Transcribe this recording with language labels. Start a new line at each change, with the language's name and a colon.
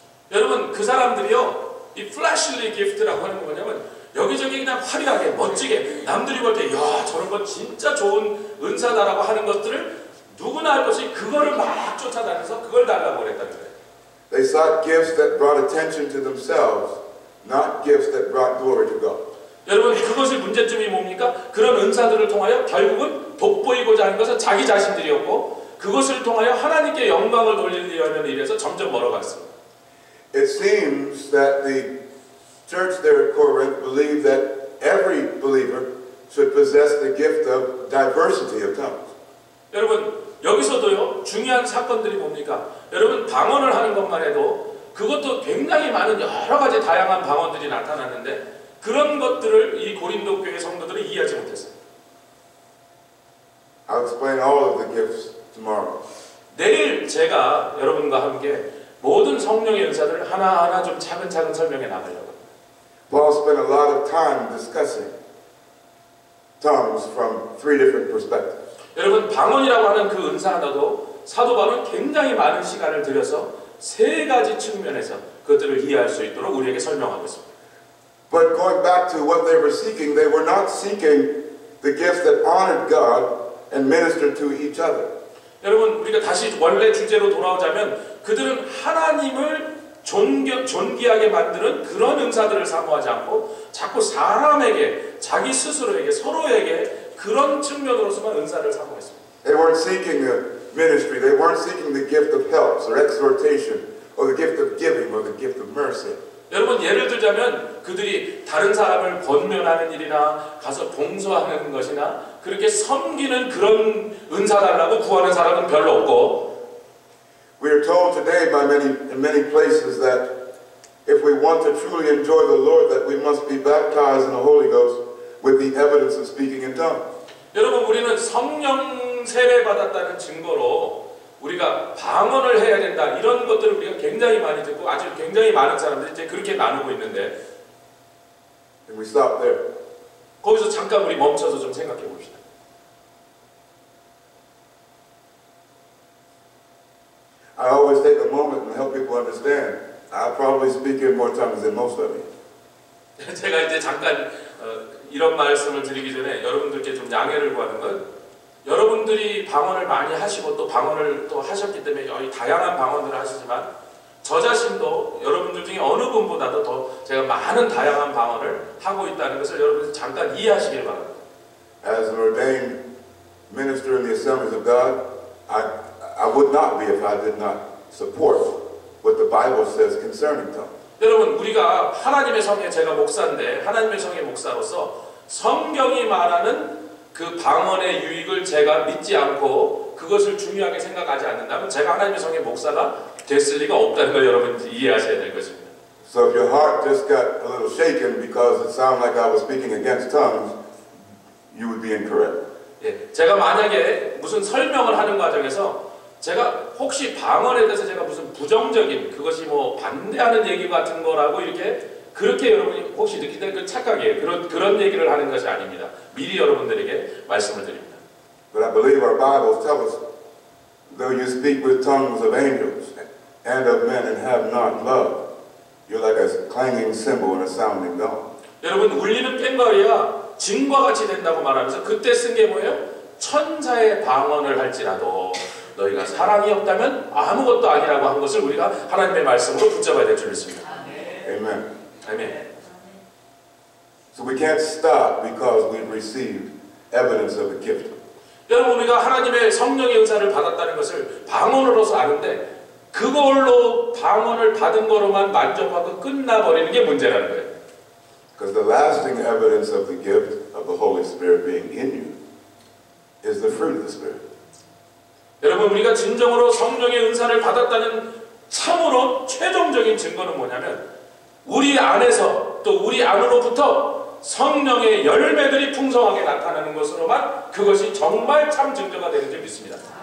Korean: 여러분 그 사람들이요 이
English: flashly gift
Korean: 라고 하는 거 뭐냐면 여기저기 그냥 화려하게 멋지게 남들이 볼 때 야 저런 거 진짜 좋은 은사다라고 하는 것들을 누구나 할 것이 그거를 막 쫓아다니면서 그걸 달라고 그랬다는 거예요.
English: They sought gifts that brought attention to themselves, not gifts that brought glory to God.
Korean: 여러분 그것의 문제점이 뭡니까? 그런 은사들을 통하여 결국은 돋보이고자 하는 것은 자기 자신들이었고 그것을 통하여 하나님께 영광을 돌리려는 일에서 점점 멀어갔습니다.
English: It seems that the church there at Corinth believed that every believer should possess the gift of diversity of tongues.
Korean: 여러분 여기서도요 중요한 사건들이 뭡니까? 여러분 방언을 하는 것만 해도 그것도 굉장히 많은 여러 가지 다양한 방언들이 나타났는데 그런 것들을 이 고린도 교회 성도들은 이해하지 못했어요.
English: I'll explain all of the gifts tomorrow.
Korean: 내일 제가 여러분과 함께 모든 성령의 은사들을 하나하나 좀 차근차근 설명해 나가려고 합니다.
English: Paul spent a lot of time discussing tongues from three different perspectives.
Korean: 여러분 방언이라고 하는 그 은사 하나도 사도 바울은 굉장히 많은 시간을 들여서 세 가지 측면에서 그것들을 이해할 수 있도록 우리에게 설명하고 있습니다.
English: But going back to what they were not seeking the gifts that honored God and ministered to each other.
Korean: 여러분 우리가 다시 원래 주제로 돌아오자면 그들은 하나님을 존귀하게 만드는 그런 은사들을 사모하지 않고 자꾸 사람에게 자기 스스로에게 서로에게 그런 측면으로서만 은사를 사모했습니다.
English: They weren't seeking a ministry. They weren't seeking the gift of helps or exhortation or the gift of giving or the gift of mercy.
Korean: 여러분 예를 들자면 그들이 다른 사람을 권면하는 일이나 가서 봉사하는 것이나 그렇게 섬기는 그런 은사 달라고 구하는 사람은 별로 없고
English: We are told today in many places that if we want to truly enjoy the Lord that we must be baptized in the Holy Ghost with the evidence of speaking in tongues.
Korean: 여러분 우리는 성령 세례 받았다는 증거로 우리가 방언을 해야 된다 이런 것들을 우리가 굉장히 많이 듣고 아주 굉장히 많은 사람들이 이제 그렇게 나누고 있는데
English: And we stop there.
Korean: 거기서 잠깐 우리 멈춰서 좀 생각해 봅시다.
English: I always take a moment and help people understand. I probably speak in more tongues than most of you.
Korean: 제가 이제 잠깐 이런 말씀을 드리기 전에 여러분들께 좀 양해를 구하는 건 여러분들이 방언을 많이 하시고 또 방언을 또 하셨기 때문에 다양한 방언들을 하시지만 저 자신도 여러분들 중에 어느 분보다도 더 제가 많은 다양한 방언을 하고 있다는 것을 여러분들 잠깐 이해하시길 바랍니다.
English: As an ordained minister in the assemblies of God, I would not be if I did not support what the Bible says concerning tongues.
Korean: 여러분 우리가 하나님의 성의 제가 목사인데 하나님의 성의 목사로서 성경이 말하는 그 방언의 유익을 제가 믿지 않고 그것을 중요하게 생각하지 않는다면 제가 하나님의 성의 목사가 됐을 리가 없다는 걸 여러분 이해하셔야 될 것입니다.
English: So if your heart just got a little shaken because it sounded like I was speaking against tongues, you would be incorrect.
Korean: 예, 제가 만약에 무슨 설명을 하는 과정에서 제가 혹시 방언에 대해서 제가 무슨 부정적인 그것이 뭐 반대하는 얘기 같은 거라고 이렇게 그렇게 여러분이 혹시 느끼는 그 착각이에요. 그런 얘기를 하는 것이 아닙니다. 미리 여러분들에게 말씀을 드립니다.
English: But I believe our Bibles tell us, though you speak with tongues of angels and of men and have not love, you're like a clanging cymbal and a sounding gong.
Korean: 여러분 울리는 꽹과리가 진과 같이 된다고 말하면서 그때 쓴 게 뭐예요? 천사의 방언을 할지라도 너희가 사랑이 없다면 아무것도 아니라고 한 것을 우리가 하나님의 말씀으로 붙잡아야 될 줄 믿습니다.
English: Amen.
Korean: 아멘.
English: So we can't stop because we've received evidence of the gift.
Korean: 여러분 우리가 하나님의 성령의 은사를 받았다는 것을 방언으로서 아는데 그걸로 방언을 받은 거로만 만족하고 끝나버리는 게 문제라는 거예요.
English: Because the lasting evidence of the gift of the Holy Spirit being in you is the fruit of the Spirit.
Korean: 여러분 우리가 진정으로 성령의 은사를 받았다는 참으로 최종적인 증거는 뭐냐면 우리 안에서 또 우리 안으로부터 성령의 열매들이 풍성하게 나타나는 것으로만 그것이 정말 참 증거가 되는 줄 믿습니다.